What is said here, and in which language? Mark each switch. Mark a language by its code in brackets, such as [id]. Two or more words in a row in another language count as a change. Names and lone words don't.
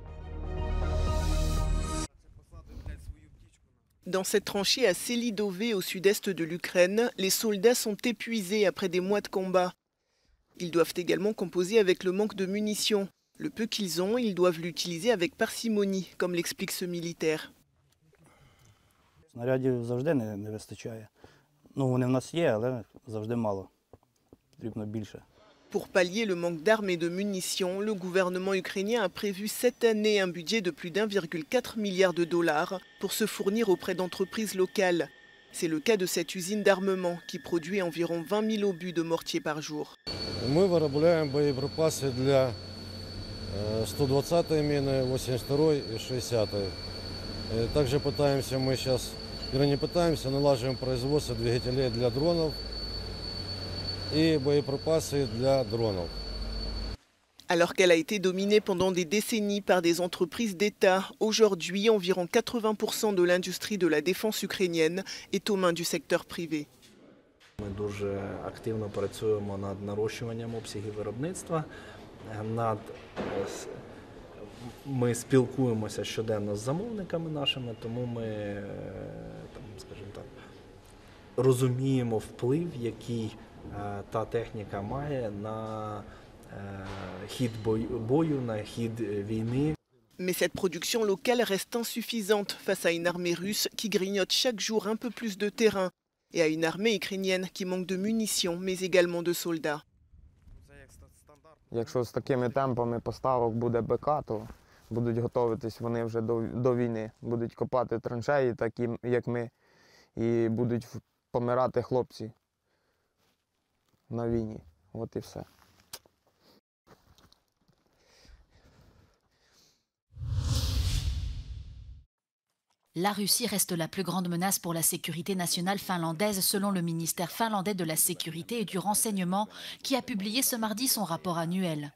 [fr] Dans cette tranchée à Selidové, au sud-est de l'Ukraine, les soldats sont épuisés après des mois de combat. Ils doivent également composer avec le manque de munitions. Le peu qu'ils ont, ils doivent l'utiliser avec parcimonie, comme l'explique ce militaire. [uk] Снарядів завжди не вистачає. Ну, вони в нас є, але завжди мало. Потрібно більше. [fr] Pour pallier le manque d'armes et de munitions, le gouvernement ukrainien a prévu cette année un budget de plus d'1,4 milliard de dollars pour se fournir auprès d'entreprises locales. C'est le cas de cette usine d'armement qui produit environ 20 000 obus de mortier par jour. [uk] Ми виробляємо боєприпаси для 120-ї міни, 82-ї і 60-ї. [ru] Також пытаемся мы сейчас, не пытаемся, налаживаем производство двигателей для дронов et боеприпасы для дронов. [fr] Alors qu'elle a été dominée pendant des décennies par des entreprises d'État, aujourd'hui, environ 80% de l'industrie de la défense ukrainienne est aux mains du secteur privé. [uk] Ми дуже активно працюємо над нарощуванням обсягів виробництва. Ми спілкуємося щоденно з замовниками нашими, тому ми, скажімо так, розуміємо вплив, який та техніка має на хід бою, на хід війни. [fr] Mais cette production locale reste insuffisante face à une armée russe qui grignote chaque jour un peu plus de terrain et à une armée ukrainienne qui manque de munitions mais également de soldats. [uk] Якщо з такими темпами поставок буде БК, то будуть готуватись вони вже до війни. Будуть копати траншеї, такі як ми, і будуть помирати хлопці на війні. От і все. [fr] La Russie reste la plus grande menace pour la sécurité nationale finlandaise selon le ministère finlandais de la Sécurité et du Renseignement qui a publié ce mardi son rapport annuel.